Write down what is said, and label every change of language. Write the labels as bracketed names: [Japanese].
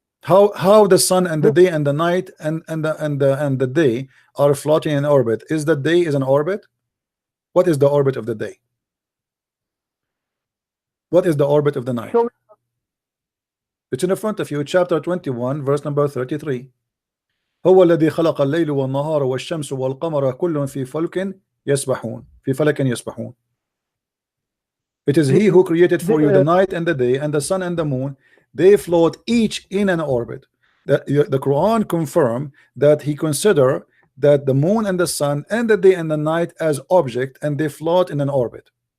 [English] How the sun and the day and the night and the day are floating in orbit? Is the day is an orbit? What is the orbit of the day? What is the orbit of the night? Show me. It's in the front of you, chapter 21, verse number 33. [Arabic] هو الذي خلق الليل والنهار والشمس والقمر كل في فلك يسبحون في فلك يسبحون. [English] It is he who created for you the night and the day and the sun and the moon. They float each in an orbit. The Quran confirm that he consider that the moon and the sun and the day and the night as object, and they float in an orbit.